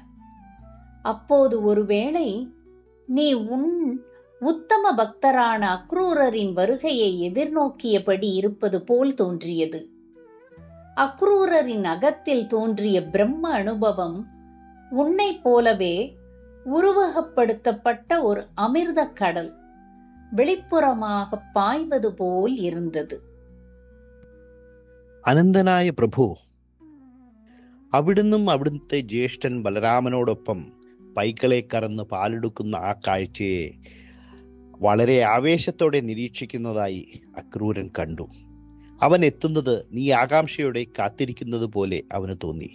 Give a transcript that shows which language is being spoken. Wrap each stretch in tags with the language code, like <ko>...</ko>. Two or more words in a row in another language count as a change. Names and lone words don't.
<ta>அப்போது ஒருவேளை நீ உன் உத்தம பக்தரான அக்ரூரரின் வருகையை எதிர்நோக்கியபடி இருப்பது போல் தோன்றியது. அக்ரூரரின் அகத்தில் தோன்றிய பிரம்ம அனுபவம் உன்னை போலவே உருவகப்படுத்தப்பட்ட ஒரு அமிர்த கடல் வெளிப்புறமாக பாய்வது போல் இருந்தது.</ta> <ml>അനന്തനായ പ്രഭു, അവിടുന്നും അവിടുത്തെ ജ്യേഷ്ഠൻ ബലരാമനോടൊപ്പം പൈക്കളെ കറന്ന് പാലെടുക്കുന്ന ആ കാഴ്ചയെ വളരെ ആവേശത്തോടെ നിരീക്ഷിക്കുന്നതായി അക്രൂരൻ കണ്ടു. അവൻ എത്തുന്നത് നീ ആകാംക്ഷയോടെ കാത്തിരിക്കുന്നത് പോലെ അവന് തോന്നി.</ml>